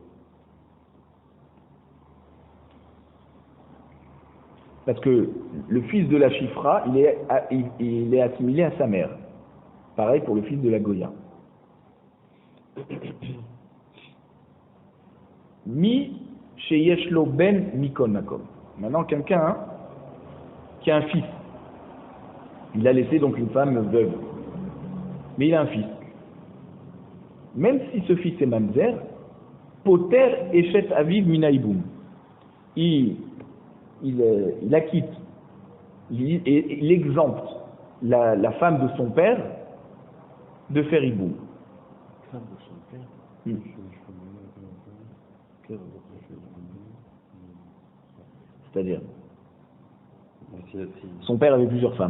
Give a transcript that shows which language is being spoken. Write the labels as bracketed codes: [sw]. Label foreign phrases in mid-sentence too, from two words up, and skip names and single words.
[fr] Parce que le fils de la Shifra, il est assimilé à sa mère. Pareil pour le fils de la Goya. [he] מי שיש לו בן מכל מקום. [fr] Maintenant, quelqu'un qui a un fils. Il a laissé donc une femme veuve. Mais il a un fils. Même si ce fils est mamzer, [he] פוטר אשת אביו מן הייבום. [fr] Il acquitte, il exempte la femme de son père de faire iboum. Femme de son père C'est-à-dire, son père avait plusieurs femmes.